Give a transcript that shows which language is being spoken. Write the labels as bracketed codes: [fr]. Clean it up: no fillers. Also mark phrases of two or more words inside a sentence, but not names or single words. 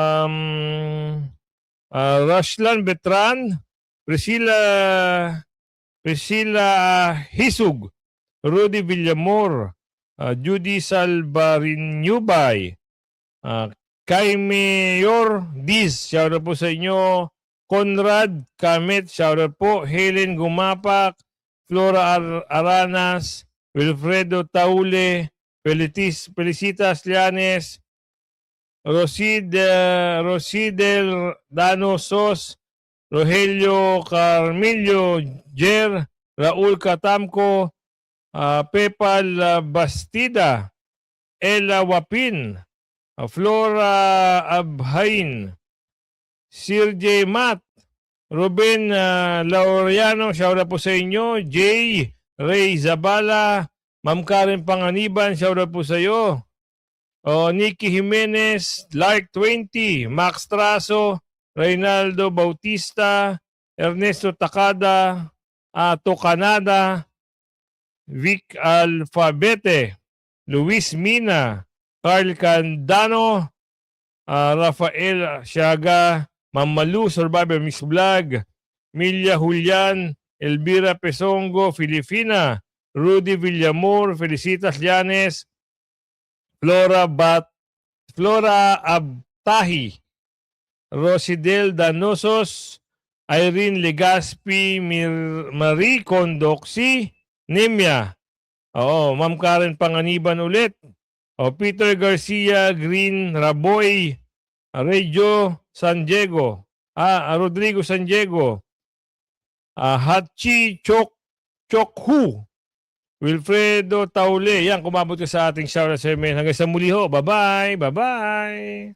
[tl] Rashlan Betran, Priscilla Priscilla Hisug, Rudy Villamor, Judy Salbarinubay, kay Mayor Diz, shoutout po sa inyo. Conrad Kamet, shoutout po. Helen Gumapak, Flora Aranas, Wilfredo Taule, Felicitas Llanes, Rosidel Dano Sos, Rogelio Carmillo Jer, Raul Catamco, Pepal Bastida, Ella Wapin, Flora Abhain, Sir J. Matt, Ruben Laureano, shoutout po sa inyo. Jay Ray Zabala, Ma'am Karen Panganiban, shoutout po sa iyo. Nikki Jimenez, Lark 20, Max Traso, Reynaldo Bautista, Ernesto Takada, Ato Canada, Vic Alfabete, Luis Mina, Carl Candano, Rafael Siaga, Mamalu Survivor Mix Vlog, Milia Julian, Elvira Pesongo, Filipina, Rudy Villamor, Felicitas Llanes, Flora Abtahi, Rosidel Danosos, Irene Legaspi, Marie Condoxi, Nemia. Ma'am Karen Panganiban ulit. Peter Garcia, Green Raboy, Reggio San Diego, Rodrigo San Diego, Hachi Chokhu, Wilfredo Taule. Yan, kumabot ka sa ating shoutout segment. Hanggang sa muli ho. Bye-bye. Bye-bye.